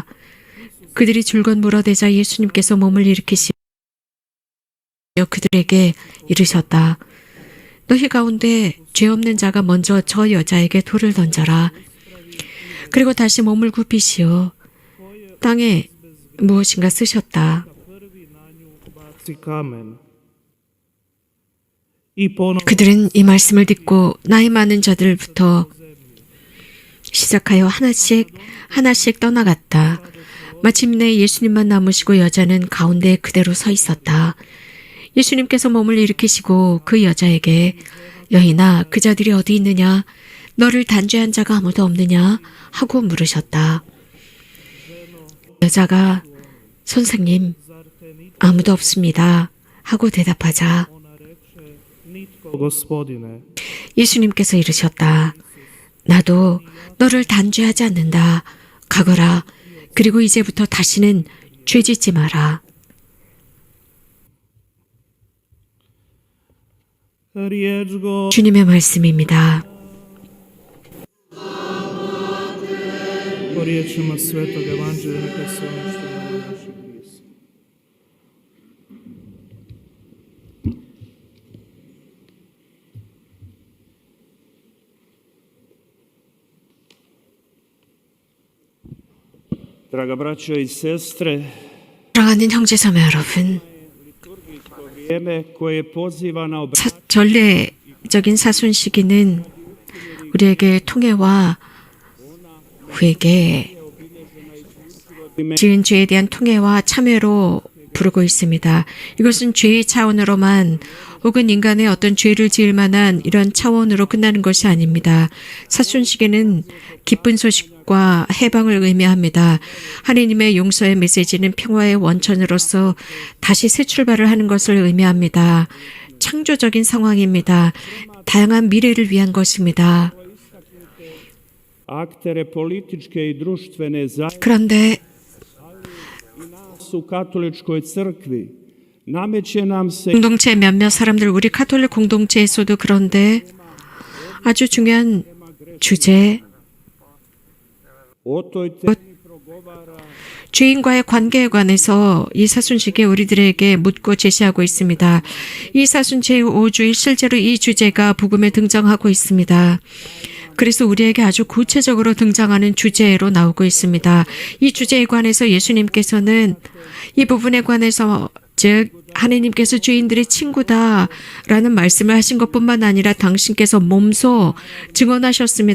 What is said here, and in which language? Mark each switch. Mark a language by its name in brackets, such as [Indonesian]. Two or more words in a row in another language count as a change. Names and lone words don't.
[Korean] 그들이 줄곧 물어대자 예수님께서 몸을 일으키시며 그들에게 이르셨다. 너희 가운데 죄 없는 자가 먼저 저 여자에게 돌을 던져라. 그리고 다시 몸을 굽히시어 땅에 무엇인가 쓰셨다. [Croatian] baci kamen. I ponovno [Korean] 그들은 이 말씀을 듣고 나이 많은 자들부터 시작하여 하나씩 떠나갔다. 마침내 예수님만 남으시고 여자는 가운데 그대로 서 있었다. 예수님께서 몸을 일으키시고 그 여자에게 여인아, 그 자들이 어디 있느냐? 너를 단죄한 자가 아무도 없느냐? 하고 물으셨다. 여자가 선생님, 아무도 없습니다. 하고 대답하자 [Croatian] ona reče, nitko, Gospodine. [Korean] 예수님께서 이르셨다. 나도 너를 단죄하지 않는다. 가거라. 그리고 이제부터 다시는 죄짓지 마라. [Croatian] Riječ go [Korean] 주님의 말씀입니다. [Croatian] po riječima Svetog Evanđelja neka se uništi na našem pismu. Draga braćo i sestre, [Korean] 사랑하는 형제자매 여러분, [Croatian] vrijeme koje poziva na [Korean] 전례적인 사순 시기는 우리에게 통회와 회개, 지은 죄에 대한 통회와 참회로 부르고 있습니다. 이것은 죄의 차원으로만 혹은 인간의 어떤 죄를 지을 만한 이런 차원으로 끝나는 것이 아닙니다. 사순시계는 기쁜 소식과 해방을 의미합니다. 하느님의 용서의 메시지는 평화의 원천으로서 다시 새 출발을 하는 것을 의미합니다. 창조적인 상황입니다. 다양한 미래를 위한 것입니다. [Croatian] aktere političke i društvene zajednice [Korean] 그런데 [Croatian] u katoličkoj crkvi nameće nam se [Korean] 공동체 몇몇 사람들, 우리 카톨릭 공동체에서도 그런데 아주 중요한 주제, [Croatian] o toj temi progovara [Korean] 죄인과의 관계에 관해서 이 사순식에 우리들에게 묻고 제시하고 있습니다. 이 사순 제5주일 실제로 이 주제가 복음에 등장하고 있습니다. 그래서 우리에게 아주 구체적으로 등장하는 주제로 나오고 있습니다. 이 주제에 관해서 예수님께서는 이 부분에 관해서 즉 하느님께서 죄인들의 친구다라는 말씀을 하신 것뿐만 아니라 당신께서 몸소 증언하셨습니다.